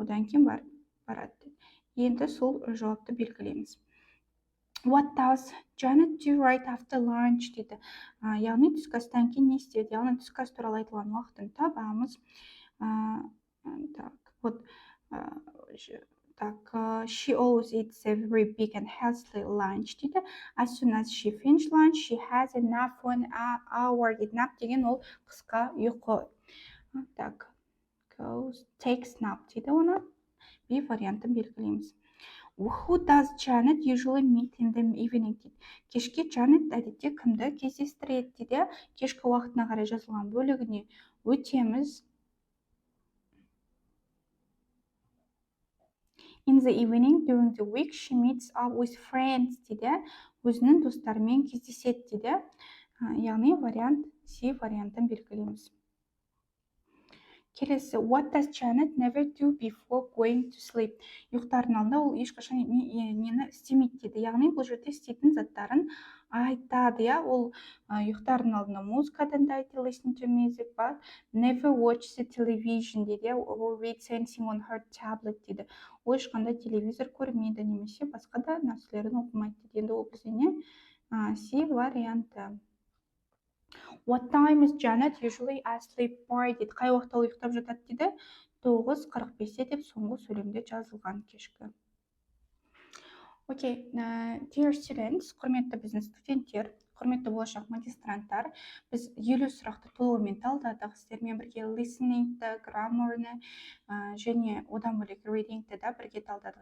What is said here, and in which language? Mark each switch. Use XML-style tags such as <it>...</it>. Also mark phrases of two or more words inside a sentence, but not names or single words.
<kk>Одан кейін барады. Енді сол жауапты белгілейміз.</kk> <en>What does Janet do right after lunch дейді.</en> <kk>Яғни түскі астан кейін не істеді? Яғни түскі ас туралы айтылған уақытын табамыз.</kk> <ru>Так, вот,</ru> <en>she always eats a very big and healthy lunch дейді. As soon as she finish lunch, she has enough for an hour.</en> <kk>Nap деген ол қысқа ұйқы. Так,</kk> <en>takes nap</en> <kk>дейді оны. B вариантын белгілейміз.</kk> <en>Who does Janet usually meet in the evening дейді.</en> <kk>Кешке Janet әдетте кімді кездестіреді дейді. Кешкі уақытына қарай жазылған бөлігіне өтеміз.</kk> <en>In the evening, during the week, she meets up with friends дейді.</en> <kk>Өзінің достарымен кездеседі дейді. Яғни вариант C вариантын белгілейміз. Келесі,</kk> <en>what does Janet never do before going to sleep?</en> <kk>Ұйықтардың алдында ол ешқашан нені істемейді дейді. Яғни бұл жерде істейтін заттарын айтады. Ол ұйықтардың алдында музыка тыңдайды,</kk> <en>listen to music, but never watch the television дейді, or read anything on her tablet дейді.</en> <kk>Ол ешқандай телевизор көрмейді, немесе басқа да нәрселерін оқымайды дейді. Енді ол бізде не? C варианты.</kk> <en>What time is Janet usually asleep by дейді.</en> <kk>Қай уақытта ол ұйықтап жатады дейді? 9:45 деп соңғы сөйлемде жазылған кешкі. Окей,</kk> <en>dear students,</en> <kk>құрметті біздің студенттер, құрметті болашақ магистранттар, біз 50 сұрақты толығымен талдадық. Сіздермен бірге listeningті, grammarны және одан бөлек readingті да бірге талдадық.</kk>